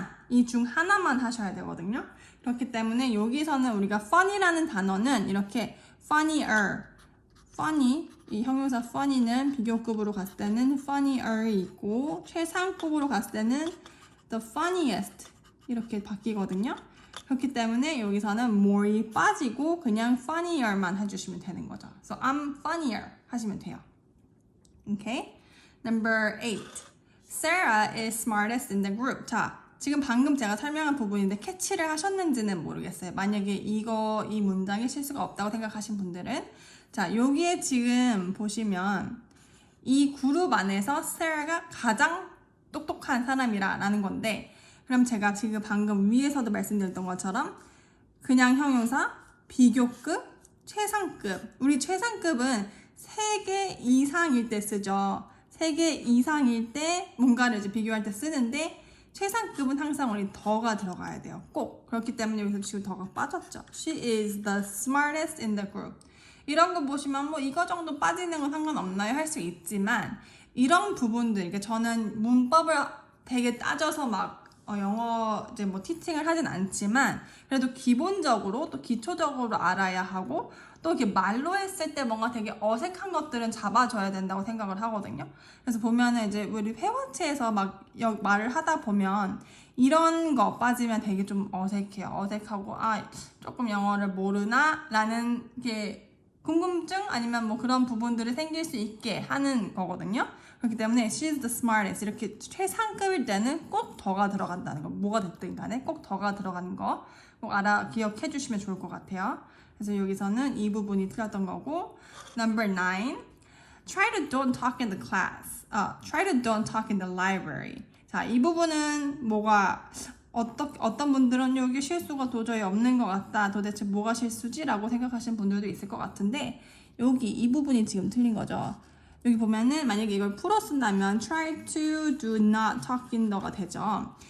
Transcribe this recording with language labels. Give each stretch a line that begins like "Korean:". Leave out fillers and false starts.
Korean: 이 중 하나만 하셔야 되거든요. 그렇기 때문에 여기서는 우리가 funny라는 단어는 이렇게 funnier, funny, 이 형용사 funny는 비교급으로 갔을 때는 funnier이 있고 최상급으로 갔을 때는 the funniest 이렇게 바뀌거든요. 그렇기 때문에 여기서는 more이 빠지고 그냥 funnier만 해주시면 되는 거죠.
English: So I'm funnier
Korean: 하시면 돼요.
English: Okay? Number 8. Sarah is smartest in the group.
Korean: 자, 지금 방금 제가 설명한 부분인데 캐치를 하셨는지는 모르겠어요. 만약에 이 문장에 실수가 없다고 생각하신 분들은 자, 여기에 지금 보시면 이 그룹 안에서 Sarah가 가장 똑똑한 사람이라는 건데, 그럼 제가 지금 방금 위에서도 말씀드렸던 것처럼 그냥 형용사, 비교급, 최상급. 우리 최상급은 3개 이상일 때 쓰죠. 3개 이상일 때 뭔가를 이제 비교할 때 쓰는데, 최상급은 항상 우리 더가 들어가야 돼요. 꼭. 그렇기 때문에 여기서 지금 더가 빠졌죠.
English: She is the smartest in the group.
Korean: 이런 거 보시면 뭐 이거 정도 빠지는 건 상관없나요? 할 수 있지만, 이런 부분들, 그러니까 저는 문법을 되게 따져서 막 영어 이제 뭐 티칭을 하진 않지만, 그래도 기본적으로 또 기초적으로 알아야 하고, 또 이렇게 말로 했을 때 뭔가 되게 어색한 것들은 잡아줘야 된다고 생각을 하거든요. 그래서 보면은 이제 우리 회화체에서 막 말을 하다 보면 이런 거 빠지면 되게 좀 어색해요. 어색하고, 아, 조금 영어를 모르나? 라는 게 궁금증 아니면 뭐 그런 부분들이 생길 수 있게 하는 거거든요. 그렇기 때문에
English: she's the smartest
Korean: 이렇게 최상급일 때는 꼭 더가 들어간다는 거, 뭐가 됐든 간에 꼭 더가 들어가는 거 꼭 기억해 주시면 좋을 것 같아요. 그래서 여기서는 이 부분이 틀렸던 거고.
English: Number 9, try to don't talk in the class. Try to don't talk in the library.
Korean: 자, 이 부분은 뭐가 어떤 분들은 여기 실수가 도저히 없는 것 같다. 도대체 뭐가 실수지? 라고 생각하시는 분들도 있을 것 같은데, 여기 이 부분이 지금 틀린 거죠. 여기 보면은 만약에 이걸 풀어 쓴다면
English: try to do not talk in the
Korean: 가 되죠.